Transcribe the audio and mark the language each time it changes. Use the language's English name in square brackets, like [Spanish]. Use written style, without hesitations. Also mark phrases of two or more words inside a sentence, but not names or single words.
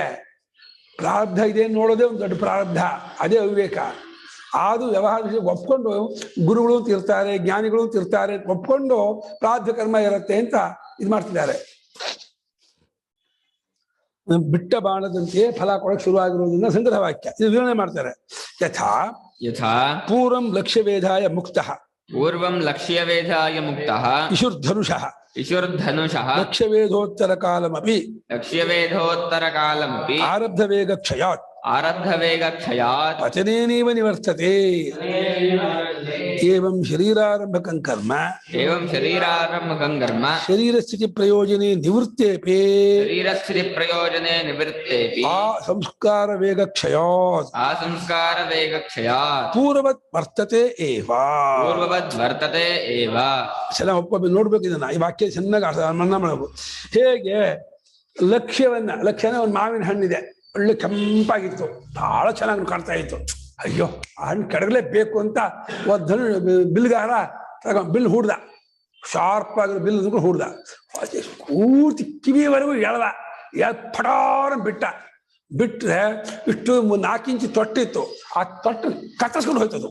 [Kannada] ಪ್ರಾರಬ್ಧ ಇದೆ ನೋಡೋದೇ ಒಂದು ದೊಡ್ಡ ಪ್ರಾರಬ್ಧ, ಅದೇ ಅವಿವೇಕ. ಅದು ವ್ಯವಹಾರ ಒಪ್ಕೊಂಡು ಗುರುಗಳು ಅಂತ ಇರ್ತಾರೆ, ಜ್ಞಾನಿಗಳು ಅಂತ ಇರ್ತಾರೆ, ಒಪ್ಕೊಂಡು ಪ್ರಾರಬ್ಧ ಕರ್ಮ ಇರುತ್ತೆ ಅಂತ ಇದು ಮಾಡ್ತಿದ್ದಾರೆ. ಬಿಟ್ಟ ಬಾಣದಂತೆಯೇ ಫಲ ಕೊಡಕ್ಕೆ ಶುರುವಾಗಿರೋದ್ರಿಂದ ಸಂಗ್ರಹ ವಾಕ್ಯ ಇದು ವಿವರಣೆ ಮಾಡ್ತಾರೆ. [Sanskrit] ಯಥಾ ಪೂರ್ವಂ ಲಕ್ಷ್ಯವೇಧಾಯ ಮುಕ್ತಃ, ಪೂರ್ವಂ ಲಕ್ಷ್ಯವೇಧಾಯ ಮುಕ್ತಃ ಇಶುರ್ಧನುಷಃ ಲಕ್ಷ್ಯವೇಧೋತ್ತರ ಕಾಲಮಪಿ ಲಕ್ಷ್ಯವೇಧೋತ್ತರ ಕಾಲಮಪಿ ಆರಬ್ಧ ವೇಗ ಕ್ಷಯಾತ್ ಆರಬ್ಧ ವೇಗ ಕ್ಷಯಾತ್ ವಚನೇನೇವ ನಿವರ್ತತೆ ಏವಂ ಶರೀರಾರಂಭಕಂ ಕರ್ಮ ಏವಂ ಶರೀರಾರಂಭಕಂ ಕರ್ಮ ಶರೀರಸ್ಥಿತಿ ಪ್ರಯೋಜನೆ ನಿವೃತ್ತೇಪಿ ಶರೀರಸ್ಥಿತಿ ಪ್ರಯೋಜನೆ ನಿವೃತ್ತೇಪಿ ಆ ಸಂಸ್ಕಾರ ವೇಗ ಕ್ಷಯಾತ್ ಆ ಸಂಸ್ಕಾರ ವೇಗ ಕ್ಷಯಾತ್ ಪೂರ್ವವತ್ ವರ್ತತೆ ಏವ. ಪೂರ್ವವದ್ ವರ್ತತೆ ಏವ. [Kannada] ಚೆನ್ನಾಗಿ ಒಪ್ಪೊಮ್ಮೆ ನೋಡ್ಬೇಕು ಇದನ್ನ, ಈ ವಾಕ್ಯ ಚೆನ್ನಾಗಿ ಮನ್ನ ಮಾಡಬೇಕು. ಹೇಗೆ ಲಕ್ಷ್ಯನ ಒಂದು ಮಾವಿನ ಹಣ್ಣಿದೆ, ಒಳ್ಳೆ ಕೆಂಪಾಗಿತ್ತು, ಬಹಳ ಚೆನ್ನಾಗಿ ಕಾಣ್ತಾ ಇತ್ತು. ಅಯ್ಯೋ ಆ ಹಣ್ಣು ಕೆಡಗಲೇಬೇಕು ಅಂತ ಒಂದು ಬಿಲ್ಗಾರ ಬಿಲ್ ಹೂಡ್ದ, ಶಾರ್ಪ್ ಆಗಿರೋ ಬಿಲ್ ಹೂಡ್ದ, ಪೂರ್ತಿ ಕಿವಿಯವರೆಗೂ ಎಳ್ದ, ಪಟಾರ ಬಿಟ್ರೆ ಇಷ್ಟು 4 ಇಂಚು ತೊಟ್ಟಿತ್ತು, ಆ ತೊಟ್ಟು ಕತ್ತರಿಸ್ಕೊಂಡು ಹೋಯ್ತದು.